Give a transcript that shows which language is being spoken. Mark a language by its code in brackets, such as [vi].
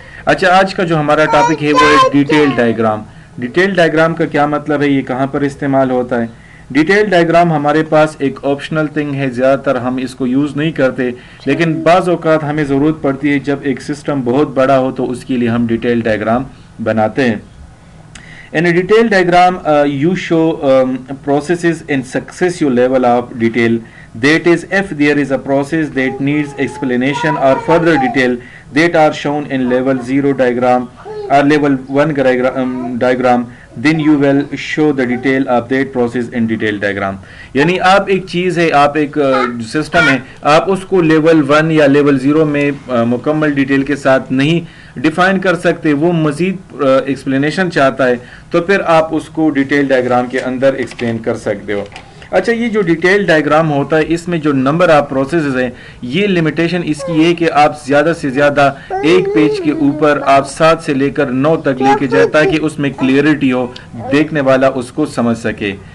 [ur] اچھا، آج کا جو ہمارا ٹاپک ہے وہ ہے ڈیٹیل ڈائیگرام. ڈیٹیل ڈائیگرام کا کیا مطلب ہے، یہ کہاں پر استعمال ہوتا ہے؟ ڈیٹیل ڈائیگرام ہمارے پاس ایک آپشنل تھنگ ہے، زیادہ تر ہم اس کو یوز نہیں کرتے، لیکن بعض اوقات ہمیں ضرورت پڑتی ہے. جب ایک سسٹم بہت بڑا ہو تو اس کے لیے ہم ڈیٹیل ڈائیگرام بناتے ہیں. [en] In a detailed diagram, you show processes in successive level of detail. That is, if there is a process that needs explanation or further detail that are shown in level 0 diagram or level 1 diagram, then you will show the detail of that process in detail diagram. [ur] یعنی آپ ایک چیز ہے، آپ ایک system ہے، آپ اس کو لیول 1 یا لیول 0 میں مکمل ڈیٹیل کے ساتھ نہیں ڈیفائن کر سکتے، وہ مزید ایکسپلینیشن چاہتا ہے تو پھر آپ اس کو ڈیٹیل ڈائیگرام کے اندر ایکسپلین کر سکتے ہو. اچھا، یہ جو ڈیٹیل ڈائیگرام ہوتا ہے اس میں جو نمبر آف پروسیسز ہیں، یہ لمیٹیشن اس کی ہے کہ آپ زیادہ سے زیادہ ایک پیج کے اوپر آپ 7 سے لے کر 9 تک لے کے جائے تاکہ اس میں کلیئرٹی ہو، دیکھنے والا اس کو سمجھ سکے.